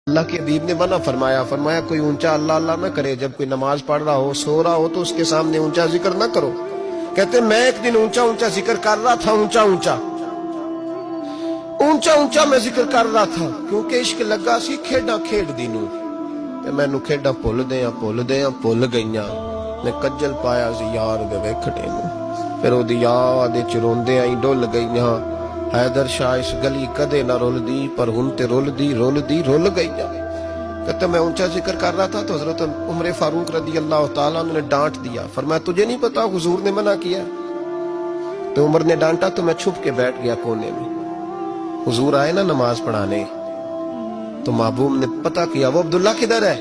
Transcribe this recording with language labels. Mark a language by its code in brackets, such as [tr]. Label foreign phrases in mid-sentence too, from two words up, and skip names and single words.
[ur] اللہ کے حبیب نے منع فرمایا، فرمایا کوئی اونچا اللہ اللہ نہ کرے، جب کوئی نماز پڑھ رہا ہو سو رہا ہو تو اس کے سامنے اونچا ذکر نہ کرو۔ کہتے ہیں میں ایک دن اونچا اونچا ذکر کر رہا تھا، اونچا اونچا میں ذکر کر رہا تھا، کیونکہ [pa] عشق لگا سی کھیڈاں کھیڈ دی نوں تے مینوں کھیڈاں بھل گئیاں، میں کجل پایا سی یار دے ویکھنے نوں، پھر او دی یاد وچ روندیاں ہی ڈل گئیاں، حیدر شاہ اس گلی کدے نہ رول دی پر ہن تے رول گئیاں۔ [ur] کہتے میں اونچا ذکر کر رہا تھا تو حضرت عمر فاروق رضی اللہ تعالیٰ عنہ نے ڈانٹ دیا، فرمایا تجھے نہیں پتا حضور نے منع کیا؟ تو عمر نے ڈانٹا تو میں چھپ کے بیٹھ گیا کونے میں۔ حضور آئے نا نماز پڑھانے تو محبوب نے پتا کیا وہ عبداللہ کدھر ہے؟